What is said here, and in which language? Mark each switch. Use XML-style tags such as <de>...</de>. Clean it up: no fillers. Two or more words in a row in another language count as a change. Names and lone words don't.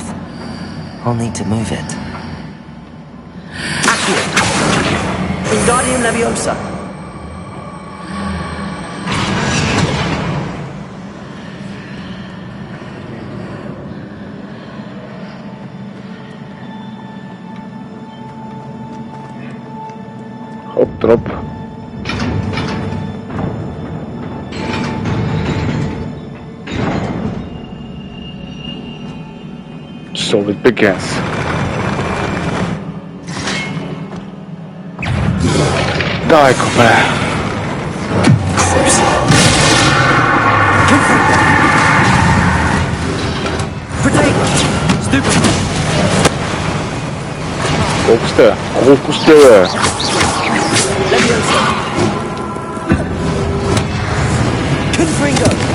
<en>I'll need to move it. Accio. Wingardium Leviosa.</en> <bg>Хоп, дроп.</bg> <en>So it begins. Die, comrade. Stupid.</en> <bg>Колко сте, бе? Leviosa. Confringo.</bg>